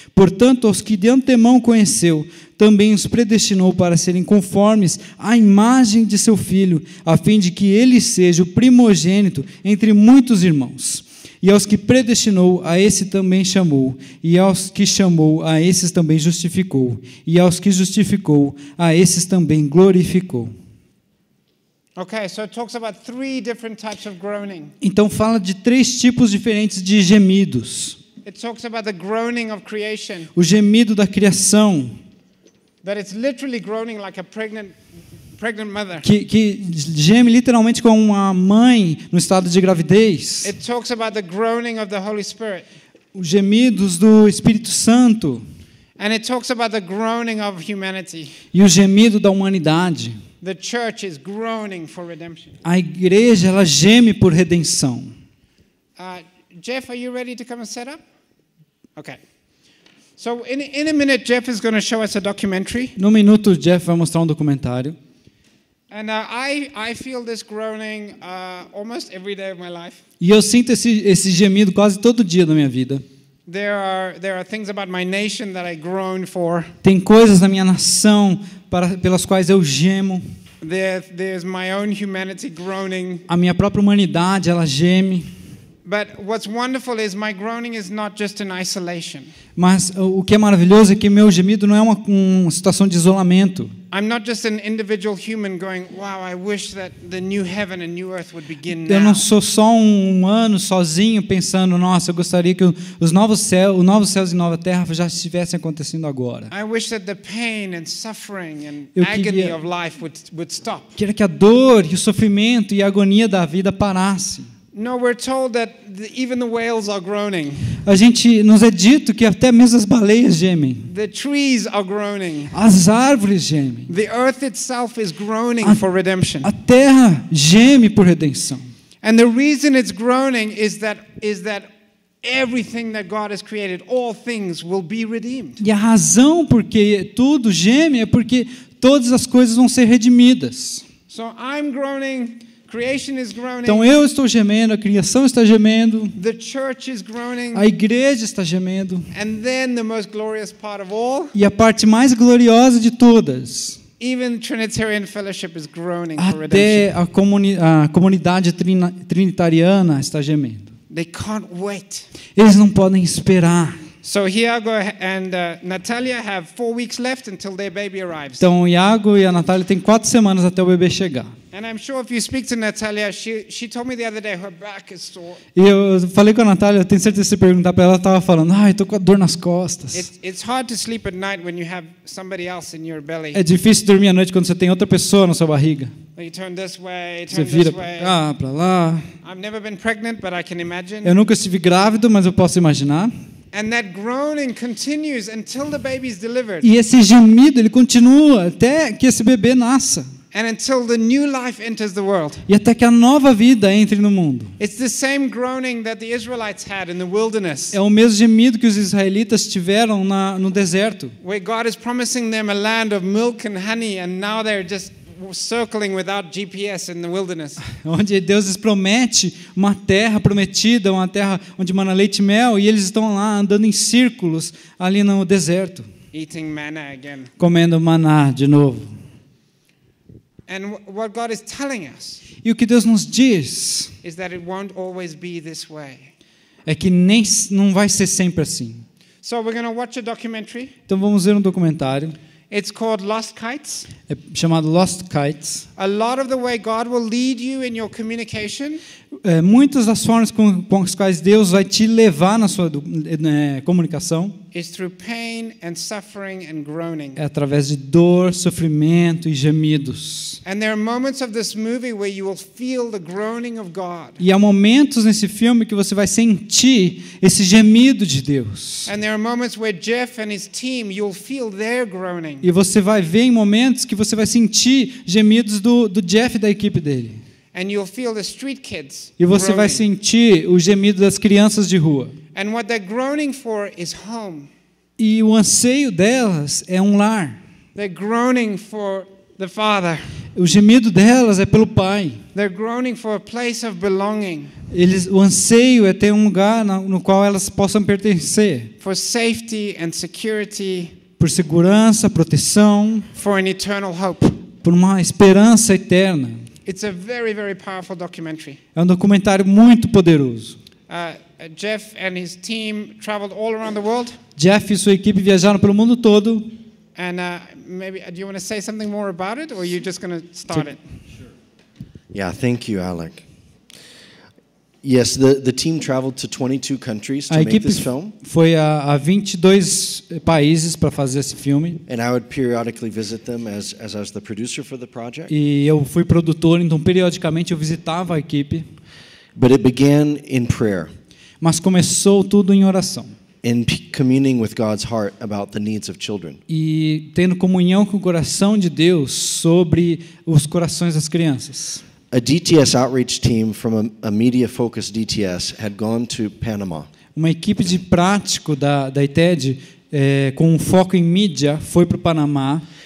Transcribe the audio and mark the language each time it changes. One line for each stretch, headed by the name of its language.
Portuguese: Portanto, aos que de antemão conheceu, também os predestinou para serem conformes à imagem de seu Filho, a fim de que ele seja o primogênito entre muitos irmãos. E aos que predestinou, a esse também chamou. E aos que chamou, a esses também justificou. E aos que justificou, a esses também glorificou.
English: Okay, so it talks about 3 different types of groaning.
Portuguese: Então fala de 3 tipos diferentes de gemidos.
English: It talks about the groaning of creation.
Portuguese: O gemido da criação.
English: That it's literally groaning like a pregnant mother.
Portuguese: Que geme literalmente como uma mãe no estado de gravidez.
English: It talks about the groaning of the Holy Spirit.
Portuguese: Os gemidos do Espírito Santo.
English: And it talks about the groaning of humanity.
Portuguese: E o gemido da humanidade.
English: The church is groaning for redemption.
Portuguese: A igreja, ela geme por redenção.
English: Jeff, are you ready to come and set up? Okay. So in a minute, Jeff is going to show us a documentary.
Portuguese: No minuto, Jeff vai mostrar um documentário.
English: And I feel this groaning almost every day of my life.
Portuguese: E eu sinto esse gemido quase todo dia da minha vida.
English: There are things about my nation that I groan for.
Portuguese: Tem coisas na minha nação pelas quais eu gemo.
English: There's my own humanity groaning.
Portuguese: A minha própria humanidade, ela geme.
English: But what's wonderful is my groaning is not just in isolation.
Portuguese: Mas o que é maravilhoso é que meu gemido não é uma situação de isolamento.
English: I'm not just an individual human going, wow, I wish that the new heaven and new earth would begin now.
Portuguese: Eu não sou só um humano sozinho pensando, nossa, eu gostaria que os novos céus e nova terra já estivessem acontecendo agora.
English: I wish that the pain and suffering and agony of life would stop.
Portuguese: Queria que a dor e o sofrimento e a agonia da vida parassem.
English: No, we're told that even the whales are groaning.
Portuguese: Nos é dito que até mesmo as baleias gemem.
English: The trees are groaning.
Portuguese: As árvores gemem.
English: The earth itself is groaning for redemption.
Portuguese: A terra geme por redenção.
English: And the reason it's groaning is that everything that God has created, all things will be redeemed.
Portuguese: E a razão porque tudo geme é porque todas as coisas vão ser redimidas.
English: So I'm groaning. Creation is groaning.
Portuguese: Então eu estou gemendo, a criação está gemendo,
English: The church is groaning.
Portuguese: a igreja está gemendo.
English: And then the most glorious part of all,
Portuguese: E a parte mais gloriosa de todas,
English: even Trinitarian fellowship is groaning for
Portuguese: até
English: redemption.
Portuguese: a comunidade trinitariana está gemendo.
English: They can't wait.
Portuguese: Eles não podem esperar.
English: So Iago and Natalia have 4 weeks left until their baby arrives.
Portuguese: Então o Iago e a Natália têm 4 semanas até o bebê chegar.
English: And I'm sure if you speak to Natalia, she told me the other day her back is sore.
Portuguese: E eu falei com a Natália, eu tenho certeza que se perguntar para ela, ela estava falando, estou com a dor nas costas.
English: It's hard to sleep at night when you have somebody else in your belly.
Portuguese: É difícil dormir à noite quando você tem outra pessoa na sua barriga.
English: You turn this way,
Portuguese: Você
English: turn
Portuguese: vira
English: this way.
Portuguese: para cá, para lá.
English: I've never been pregnant, but I can imagine.
Portuguese: Eu nunca estive grávido, mas eu posso imaginar.
English: And that groaning continues until the baby is delivered.
Portuguese: E esse gemido, ele continua até que esse bebê nasça.
English: And until the new life enters the world.
Portuguese: E até que a nova vida entre no mundo.
English: It's the same groaning that the Israelites had in the wilderness.
Portuguese: É o mesmo gemido que os israelitas tiveram no deserto.
English: Where God is promising them a land of milk and honey, and now they're just circling without GPS in the wilderness.
Portuguese: Onde Deus lhes promete uma terra prometida, uma terra onde mana leite e mel, e eles estão lá andando em círculos ali no deserto.
English: Eating manna again.
Portuguese: Comendo maná de novo.
English: And what God is telling us
Portuguese: E o que Deus nos diz
English: is that it won't always be this way.
Portuguese: é que não vai ser sempre assim.
English: So we're going to watch a documentary.
Portuguese: Então vamos ver um documentário.
English: It's called Lost Kites.
Portuguese: É chamado Lost Kites.
English: A lot of the way God will lead you in your communication
Portuguese: Muitas das formas com as quais Deus vai te levar na sua comunicação
English: is through pain and suffering and groaning.
Portuguese: é através de dor, sofrimento e gemidos.
English: And there are moments of this movie where you will feel the groaning of God.
Portuguese: E há momentos nesse filme que você vai sentir esse gemido de Deus.
English: And there are moments where Jeff and his team, you'll feel their groaning.
Portuguese: E você vai ver em momentos que você vai sentir gemidos do Jeff e da equipe dele.
English: And you'll feel the street kids
Portuguese: E você vai
English: groaning.
Portuguese: sentir o gemido das crianças de rua.
English: And what they're groaning for is home.
Portuguese: E o anseio delas é um lar.
English: They're groaning for the Father.
Portuguese: O gemido delas é pelo Pai.
English: They're groaning for a place of belonging,
Portuguese: O anseio é ter um lugar no qual elas possam pertencer.
English: for safety and security,
Portuguese: Por segurança, proteção,
English: for an eternal hope.
Portuguese: por uma esperança eterna.
English: It's a very, very powerful documentary.
Portuguese: É um documentário muito poderoso.
English: Jeff and his team traveled all around the world.
Portuguese: Jeff e sua equipe viajaram pelo mundo todo.
English: And maybe, do you want to say something more about it, or are you just going to start it? Yeah, thank you, Alec. Yes, the team traveled to 22 countries to
Portuguese: A
English: make
Portuguese: equipe
English: this film,
Portuguese: foi a 22 países para fazer esse filme.
English: and I would periodically visit them as I was the producer for the project.
Portuguese: E eu fui produtor, então periodicamente eu visitava a equipe.
English: But it began in prayer,
Portuguese: Mas começou tudo em oração.
English: in communing with God's heart about the needs of children.
Portuguese: E tendo comunhão com o coração de Deus sobre os corações das crianças.
English: A DTS outreach team from a media-focused DTS had gone to Panama.
Portuguese: Uma equipe de prático da ITED, com um foco em mídia, foi para o Panamá.